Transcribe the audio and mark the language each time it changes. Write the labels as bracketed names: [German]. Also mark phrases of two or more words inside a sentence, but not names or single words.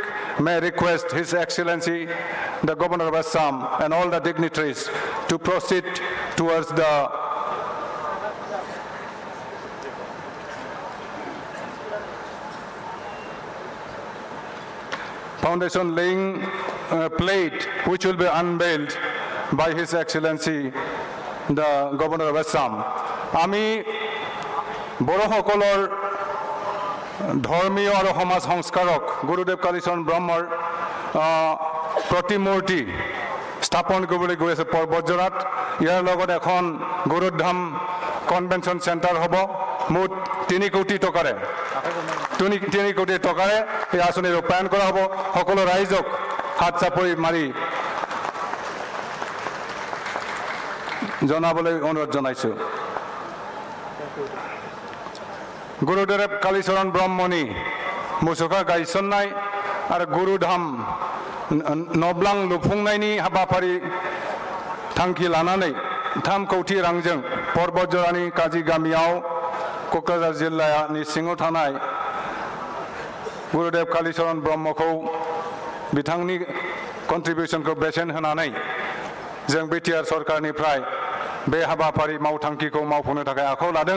[English] May I request His Excellency, the Governor of Assam, and all the dignitaries to proceed towards the foundation laying plate, which will be unveiled by His Excellency, the Governor of Assam. [Assamese] Ami বড়সকলৰ ধৰ্মীয় আৰু সমাজ সংস্কাৰক গুৰুদেৱ কালীচৰণ ব্ৰহ্মৰ প্ৰতিমূৰ্তি স্থাপন কৰিবলৈ গৈ আছে পৰ্বতজৰাত। ইয়াৰ লগত এখন গুৰুধাম [English] convention centre [Assamese] হ'ব। মুঠ 3 কোটি টকাৰে 3 কোটি টকাৰে এই আঁচনি ৰূপায়ণ কৰা হ'ব। সকলো ৰাইজক হাত চাপৰি মাৰি জনাবলৈ অনুৰোধ জনাইছোঁ। [Bodo] गुरुदेव कालीचरण ब्रह्मनि मुसुखा गायसन्नाय आरो गुरुधाम नब्लां लुफुंनायनि हाबाफारि थांखि लानानै 3 कोटी रांजों पर्बतजरानि काजी गामियाव कक्राझार जिल्लानि सिङाव थानाय गुरुदेव कालीचरण ब्रह्मखौ बिथांनि कन्ट्रिबिउसनखौ बेसेन होनानै जों बिटिआर सरकारनिफ्राय बे हाबाफारि मावथांखिखौ मावफुंनो थाखाय आखायाव लादों।